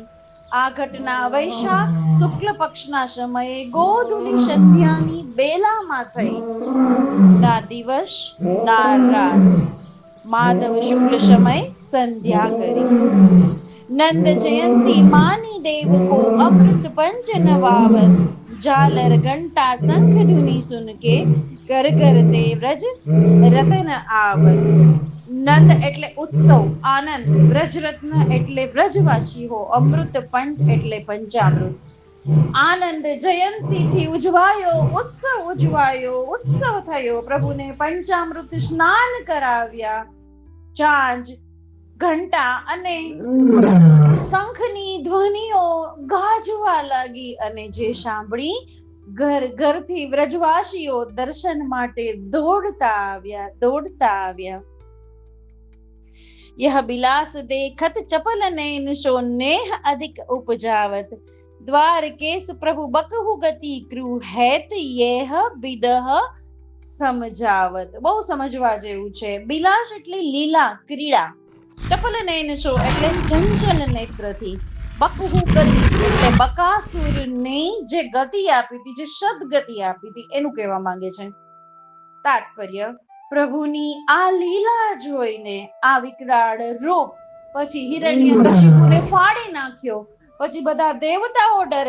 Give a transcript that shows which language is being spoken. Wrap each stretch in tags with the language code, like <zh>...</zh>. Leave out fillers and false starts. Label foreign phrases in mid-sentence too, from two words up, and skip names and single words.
<gu>આ ઘટના વૈશાખ શુક્લ પક્ષના સમયે ગોધુલી સંધ્યાની બેલામાં થઈ. ના દિવસ ના રાત, માધવ શુક્લ સમય સંધ્યા કરી.</gu> <bra>नंद जयंती मानी देव को, अमृत पंच नवावत. झालर घंटा शंख धुनि सुन के, कर कर दे व्रज रतन आवत.</bra> <gu>નંદ એટલે ઉત્સવ, આનંદ, વ્રજરત્ન એટલે વ્રજવાસી હો, અમૃત પંચ એટલે પંચામૃત. આનંદ જયંતી થી ઉજવાયો, ઉત્સવ થયો. પ્રભુને પંચામૃત સ્નાન કરાવ્યા. ચાંજ, ઘંટા અને શંખની ધ્વનિઓ ગાજવા લાગી અને જે સાંભળી ઘરથી વ્રજવાસીઓ દર્શન માટે દોડતા આવ્યા.</gu> <bra>यह बिलास देखत चपल नैन सो नेह अधिक उपजावत. द्वारकेश प्रभु बकहु गति क्रू हैत येह विदह समझावत.</bra> <gu>બહુ સમજવા જેવું છે. બિલાસ એટલે લીલા, ક્રીડા. ચપલ નયન છો એટલે ચંચલ નેત્રથી. બકહુ ગતિ એટલે બકાસુરની જે ગતિ આપી હતી, જે સદગતિ આપી હતી, એનું કહેવા માંગે છે. તાત્પર્ય, પ્રભુની આ લીલા જોઈને, આ વિકરાળ રૂપ, પછી હિરણ્યકશિપુને ફાડી નાખ્યો, પછી બધા દેવતાઓ ડરે.</gu>